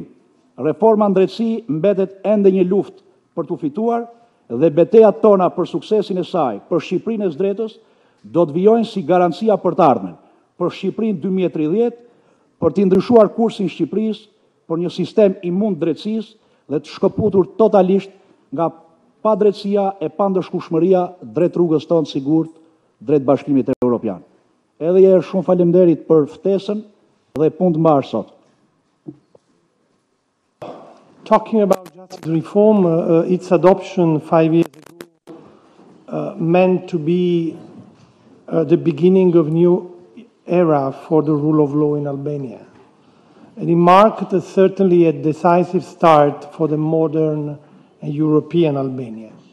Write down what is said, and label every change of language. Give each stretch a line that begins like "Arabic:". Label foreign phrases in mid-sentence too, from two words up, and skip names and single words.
Albanian: Reforma në drejtësi mbetet ende një luftë për t'u fituar dhe betejat tona për suksesin e saj për Shqipërinë e së drejtës do të vijojnë si garancia për të ardhmen, për Shqipërinë 2030, për t'i ndryshuar kursin Shqipërisë për një sistem i mund drejtësisë dhe të shkëputur totalisht nga padrejtësia e pandëshkueshmëria drejt rrugës tonë sigurt drejt Bashkimit Evropian. Edhe një herë shumë faleminderit për ftesën dhe punë të mbarë sot.
English: Talking about justice reform, its adoption 5 years ago meant to be the beginning of a new era for the rule of law in Albania. And it marked certainly a decisive start for the modern and European Albania.